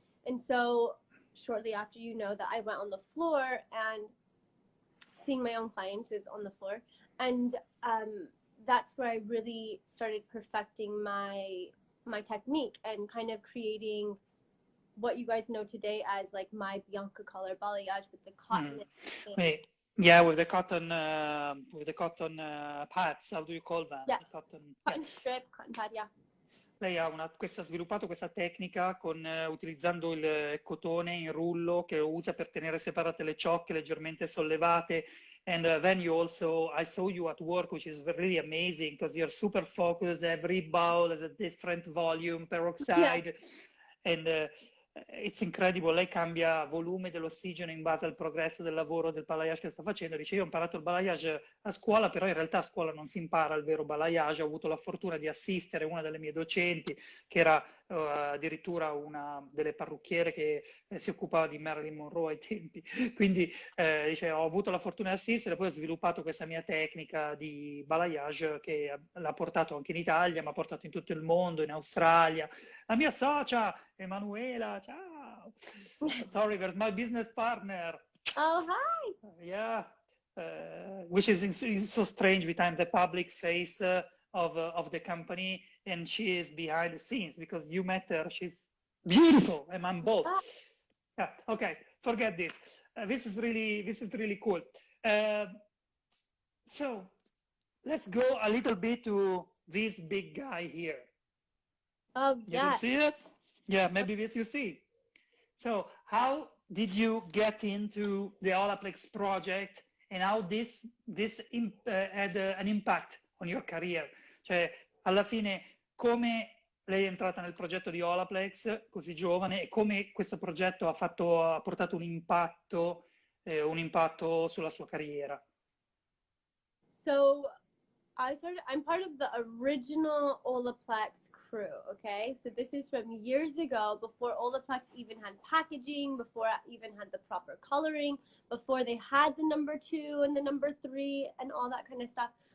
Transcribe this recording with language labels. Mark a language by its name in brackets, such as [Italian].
[English] And so shortly after, you know, that I went on the floor and seeing my own clients is on the floor, and that's where I really started perfecting my my technique and kind of creating what you guys know today as like my Bianca color balayage with the cotton. Wait, yeah, with the cotton pads, how do you call them? Yes. The cotton, Cotton strip, cotton pad, yeah. [Italian] Lei ha sviluppato questa tecnica utilizzando il cotone in rullo che usa per tenere separate le ciocche leggermente sollevate. [English] And then I saw you at work, which is really amazing because you're super focused. Every bowl has a different volume, peroxide. Yeah. And it's incredible. [Italian] Lei cambia volume dell'ossigeno in base al progresso del lavoro del balayage che sta facendo. Dice, io ho imparato il balayage a scuola, però in realtà a scuola non si impara il vero balayage. Ho avuto la fortuna di assistere una delle mie docenti, che era addirittura una delle parrucchiere che si occupava di Marilyn Monroe ai tempi. Quindi dice, ho avuto la fortuna di assistere, poi ho sviluppato questa mia tecnica di balayage che l'ha portato anche in Italia, ma ha portato in tutto il mondo, in Australia. La mia socia, Emanuela, ciao. [English] Sorry, there's my business partner. Oh, hi. Yeah, which is so strange behind the public face of the company, and she is behind the scenes because you met her. She's beautiful, and I'm bold. Yeah, okay, forget this. This is really cool. So let's go a little bit to this big guy here. Oh, yeah. You see it? Yeah, maybe this you see. So how did you get into the Olaplex project and how this had an impact on your career? [Italian] Cioè, alla fine, come lei è entrata nel progetto di Olaplex così giovane e come questo progetto ha portato un impatto sulla sua carriera? [English] So I'm part of the original Olaplex crew, okay? So this is from years ago, before Olaplex even had packaging, before I even had the proper coloring, before they had the number 2 and the number 3 and all that kind of stuff.